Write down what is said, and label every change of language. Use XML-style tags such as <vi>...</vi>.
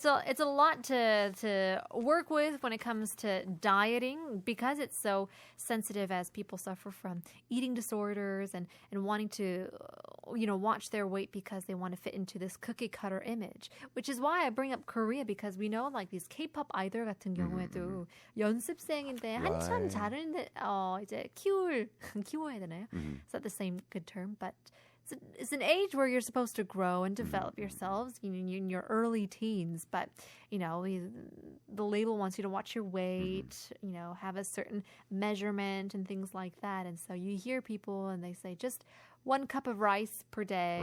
<en>It's a lot to work with when it comes to dieting because it's so sensitive as people suffer from eating disorders and wanting to, watch their weight because they want to fit into this cookie cutter image. Which is why I bring up Korea because we know like these K-pop</en> <ko>아이돌 같은 경우에도 연습생인데 한참 자르는데 이제 키워야 되나요?</ko> <en>Is that the same good term? But it's an age where you're supposed to grow and develop yourselves in your early teens. But, the label wants you to watch your weight, have a certain measurement and things like that. And so you hear people and they say just 1 cup of rice per day.</en>